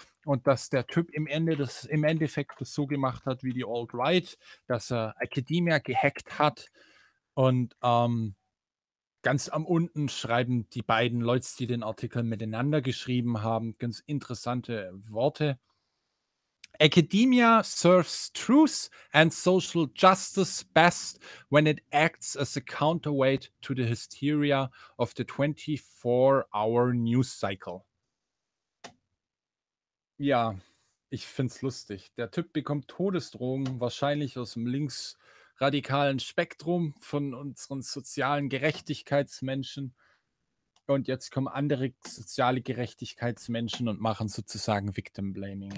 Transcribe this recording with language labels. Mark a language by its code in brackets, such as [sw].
[de] Und dass der Typ im Endeffekt das so gemacht hat wie die Alt-Right, dass er Academia gehackt hat. Und ganz am unten schreiben die beiden Leute, die den Artikel miteinander geschrieben haben, ganz interessante Worte. [en] Academia serves truth and social justice best when it acts as a counterweight to the hysteria of the 24-hour news cycle. [de] Ja, ich find's lustig. Der Typ bekommt Todesdrohungen, wahrscheinlich aus dem linksradikalen Spektrum von unseren sozialen Gerechtigkeitsmenschen. Und jetzt kommen andere soziale Gerechtigkeitsmenschen und machen sozusagen Victim Blaming.